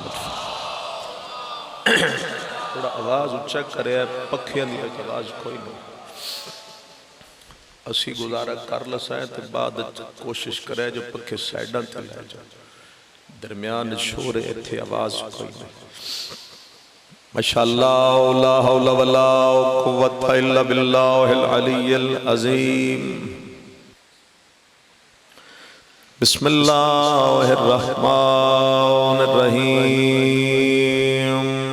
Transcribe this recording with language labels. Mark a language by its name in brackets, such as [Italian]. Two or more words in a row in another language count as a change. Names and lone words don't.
[Punjabi] تھوڑا آواز اُچا کرے، پکھیاں دی آواز کوئی نہیں. اسی گزارا کر لسائے تو بعد کوشش کرے جو پکھے سائیڈاں تے لے جاؤ، درمیان شور ایتھے آواز کوئی نہیں. [Arabic] ماشاء الله لا حول ولا قوة إلا بالله العلي العظيم. بسم الله الرحمن الرحيم.